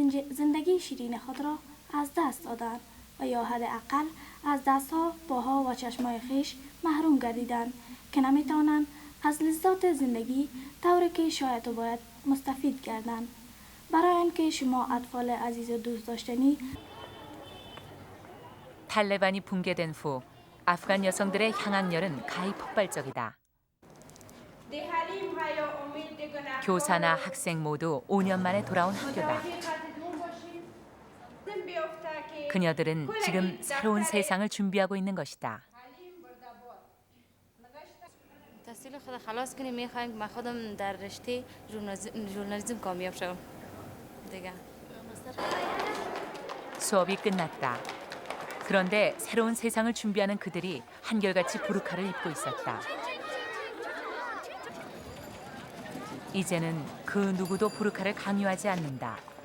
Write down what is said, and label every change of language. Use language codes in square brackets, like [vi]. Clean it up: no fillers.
[fa] زندگی شیرین خود را از دست دادند و یا حداقل از دستها، پاها و چشمای خویش محروم گردیدند که نمیتوانند از لذات زندگی طوری که شاید و باید مستفید گردند. برای اینکه شما اطفال عزیز و دوست داشتنی [ko] 탈레반이 붕괴된 후 아프간 여성들의 향학열은 가히 폭발적이다. 교사나 학생 모두 5년 만에 돌아온 학교다. 그녀들은 지금 새로운 세상을 준비하고 있는 것이다. [fa] تحصیل خود خلاص کنیم میخوایم من خودم در رشته ژورنالیسم کامیاب شوم دیگه. [ko] 수업이 끝났다. 그런데 새로운 세상을 준비하는 그들이 한결같이 부르카를 입고 있었다. 이제는 그 누구도 부르카를 강요하지 않는다.